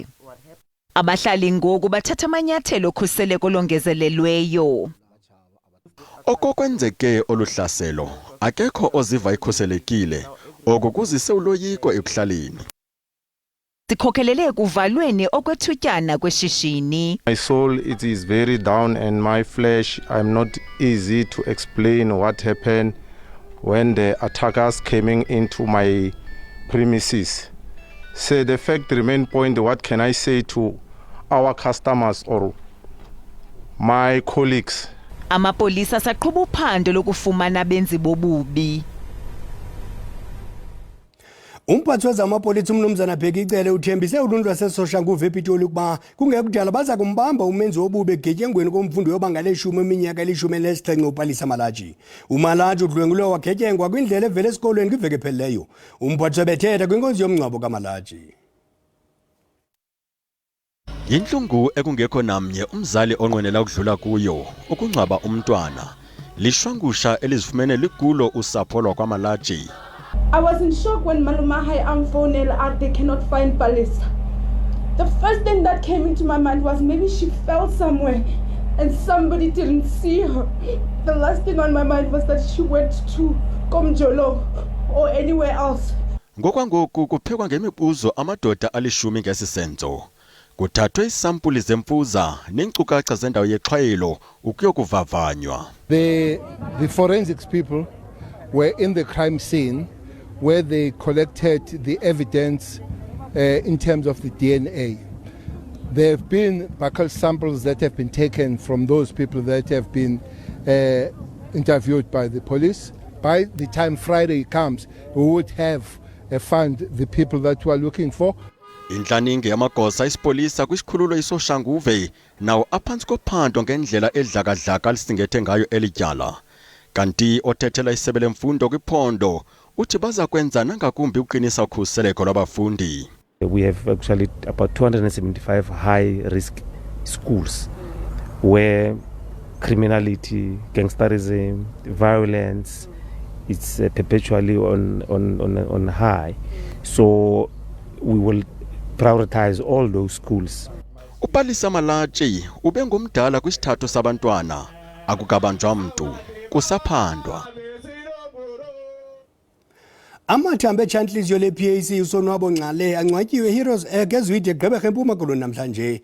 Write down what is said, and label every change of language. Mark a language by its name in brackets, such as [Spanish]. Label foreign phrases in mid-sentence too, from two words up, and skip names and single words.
[Xhosa] Abahlali ngoku bathatha amanyathelo okhuseleko longezelelweyo. Okokwenzeke oluhlaselo akekho oziva ikhuselekile oku kuzise uloyiko ekuhlaleni. Sikhokelele kuvalweni okwethutyana kweshishini. [English] My soul it is very down and my flesh I'm not easy to explain what happened when the attackers came into my premises. So the fact remain point, what can I say to our customers or my colleagues? [Xhosa] Amapolisa saqhuba uphando lokufumana benzi bobubi. Umphathi wezamapolisa umnumzana Bhekicele uthembise uluntu lwaseSoshanguve ePitoli ukuba kungekudala baza kumbamba umenzi wobubi egetyengweni komfundi webanga le-10 eminyaka eli-17 uPalisa Malaji. uMalaji udlwengulwe wagetyengwa kwindlela evele esikolweni kwiveki ephelileyo. Umphathi webethetha kwinkonzo yomngcwabo kaMalaji. Yinhlungu ekungekho namnye umzali onqwenela ukudlula kuyo ukungcwaba umntwana. Lishwangusha elizifumene ligulo usapho lwakwaMalaji. [English] I was in shock when Malumahai phoned they cannot find Palisa. The first thing that came into my mind was maybe she fell somewhere and somebody didn't see her. The last thing on my mind was that she went to kumajelo or anywhere else. [Xhosa] Ngokwangoku kuphekwa ngemibuzo amadoda alishumi ngesisenzo. Kuthathwe isampuli zemfuza neenkcukacha zendawo yexhayelo ukuyokuvavanywa. [English] The forensics people were in the crime scene where they collected the evidence in terms of the DNA. There have been buccal samples that have been taken from those people that have been interviewed by the police. By the time Friday comes, we would have found the people that we are looking for. [Xhosa] Inhlaninge yamagosa isipolisa kwisikhululo iSoshanguve nawo aphansi kophando ngendlela edlakadlaka lisingethe ngayo elityala. Kanti othethela isebe lemfundo kwiphondo uthi baza kwenza nangakumbi uqinisa ukhuseleko lwabafundi. [English] We have actually about 275 high risk schools where criminality, gangsterism, violence it's perpetually on high. So we will prioritize all those schools. [Xhosa] uPalisa Malaji ubengumdala kwisithathu sabantwana akukabanjwa mntu kusaphandwa. Amathambo etshantliziyo le-PAC usonwabo Ngcale ancwatyiwe Heroes ezwide Gqeberha eMpuma Koloni namhlanje.